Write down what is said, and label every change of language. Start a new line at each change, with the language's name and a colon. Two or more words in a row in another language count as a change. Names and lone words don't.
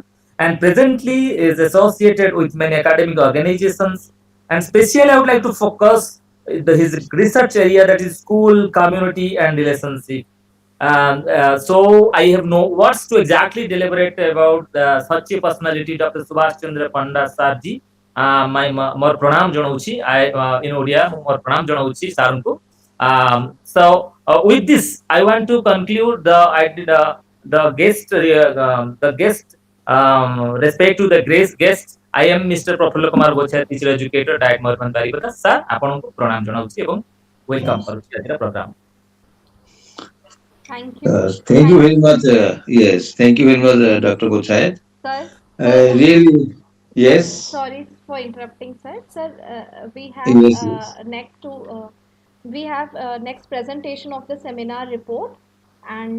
English: And presently is associated with many academic organizations. And especially, I would like to focus his research area, that is school, community, and relationship. So I have no words to exactly deliberate about such a personality, Dr. Subhash Chandra Panda Sarji.
Odia: ମୋର ପ୍ରଣାମ ଜଣାଉଛି
English: in Odia
Odia: ମୋର ପ୍ରଣାମ ଜଣାଉଛି ସାରଙ୍କୁ.
English: With this, I want to conclude the guest respect to the great guest. I am Mr. Profula Kumar Gochha, teacher educator, Diet Morban Baribata. Sir,
Odia: ଆପଣଙ୍କୁ ପ୍ରଣାମ ଜଣାଉଛି ଏବଂ welcome କରୁଛି ଆଜିର program.
English: Thank you. Thank you very much. Yes, thank you very much, Dr. Gochayat. Sir, Really, yes. sorry for interrupting, sir. Sir, we have Yes, yes. next presentation of the seminar report, and